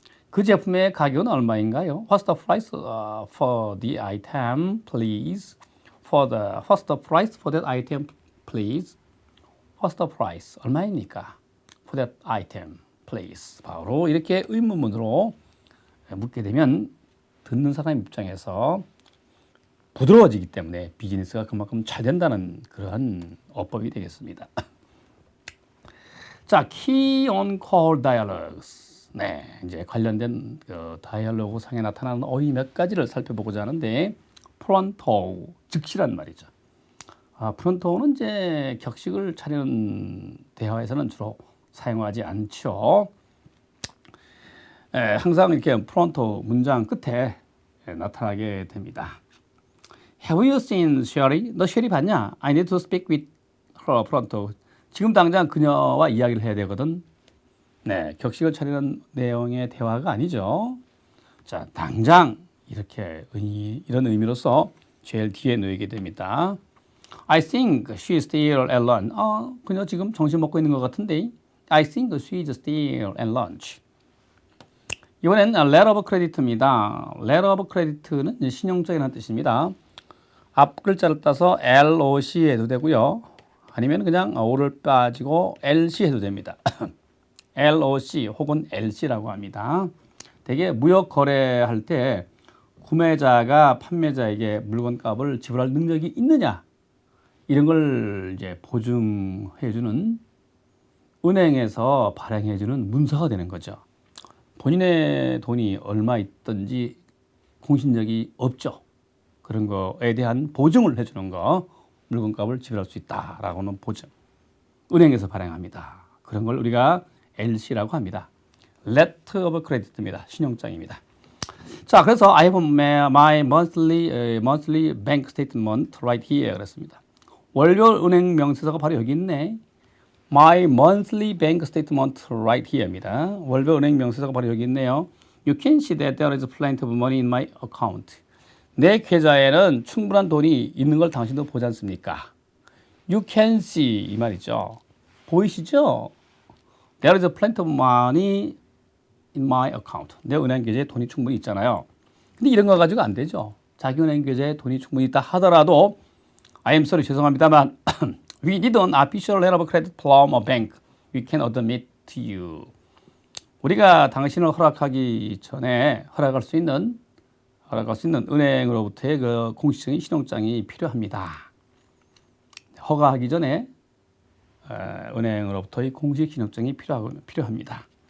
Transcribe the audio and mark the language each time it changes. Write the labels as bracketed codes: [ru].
[ko] 그 제품의 가격은 얼마인가요? [en] What's the price for the item, please? What's the price for that item, please? What's the price? [ko] 얼마입니까? [en] For that item, please. [ko] 바로 이렇게 의문문으로 묻게 되면 듣는 사람 입장에서 부드러워지기 때문에 비즈니스가 그만큼 잘 된다는 그러한 어법이 되겠습니다. [en] 자, Key on Call Dialogues. [ko] 네, 이제 관련된 그 다이얼로그 상에 나타나는 어휘 몇 가지를 살펴보고자 하는데, pronto, 즉시란 말이죠. 프론토는 이제 격식을 차리는 대화에서는 주로 사용하지 않죠. 항상 이렇게 프론토 문장 끝에 나타나게 됩니다. [en] Have you seen Sherry? [ko] 너 쉐리 봤냐? [en] I need to speak with her pronto. [ko] 지금 당장 그녀와 이야기를 해야 되거든. 네, 격식을 차리는 내용의 대화가 아니죠. 자, 당장 이렇게 이런 의미로서 제일 뒤에 놓이게 됩니다. [en] I think she is still at lunch. [ko] 그녀 지금 점심 먹고 있는 것 같은데. [en] I think she is still at lunch. [ko] 이번엔 [en] letter of credit입니다. [ko] letter of credit는 신용장이라는 뜻입니다. 앞 글자를 따서 LOC 해도 되고요. 아니면 그냥 O를 빠지고 LC 해도 됩니다. LOC 혹은 LC라고 합니다. 대개 무역 거래할 때 구매자가 판매자에게 물건값을 지불할 능력이 있느냐 이런 걸 이제 보증해주는 은행에서 발행해주는 문서가 되는 거죠. 본인의 돈이 얼마 있든지 공신력이 없죠. 그런 거에 대한 보증을 해주는 거, 물건값을 지불할 수 있다라고는 보증. 은행에서 발행합니다. 그런 걸 우리가 LC라고 합니다. [en] Letter of Credit입니다. [ko] 신용장입니다. 자, 그래서 [en] I have my monthly bank statement right here [ko] 그랬습니다. 월별 은행 명세서가 바로 여기 있네. [en] My monthly bank statement right here입니다. [ko] 월별 은행 명세서가 바로 여기 있네요. [en] You can see that there is plenty of money in my account. [ko] 내 계좌에는 충분한 돈이 있는 걸 당신도 보지 않습니까? [en] You can see [ko] 이 말이죠. 보이시죠? [en] There is plenty of money in my account. [ko] 내 은행 계좌에 돈이 충분히 있잖아요. 근데 이런 거 가지고 안 되죠. 자기 은행 계좌에 돈이 충분히 있다 하더라도 I [en] am sorry [ko] 죄송합니다만 [en] We need an official letter of credit from a bank. We can admit to you. [ko] 우리가 당신을 허락하기 전에 허락할 수 있는 은행으로부터의 그 공식적인 신용장이 필요합니다. 허가하기 전에 은행으로부터의 공식 신용장이 필요합니다.